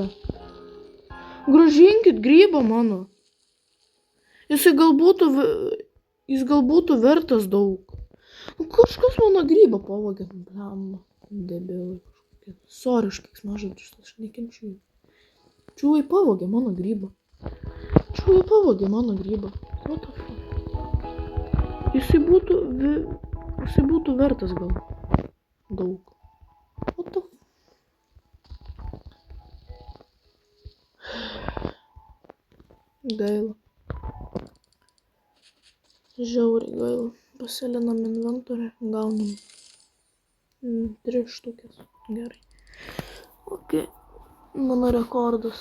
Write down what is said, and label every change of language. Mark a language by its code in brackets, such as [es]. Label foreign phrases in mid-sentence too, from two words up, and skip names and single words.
[lt] Grąžinkit grybą mano. Jis gal būtų vertas daug. Kažkas mano grybą pavogė. Blemba, debilai kažkokie. Sorry, aš keiksmažodžius, aš nekenčiu jų. Čiūvai pavogė mano grybą. [en] What the fuck? [lt] Jisai būtų vertas gal daug. [en] What the fuck? [lt] Gaila. Žiauriai gaila. Pasilinam inventorių, gaunam 3 štukės. Gerai. Ok. Mano rekordas.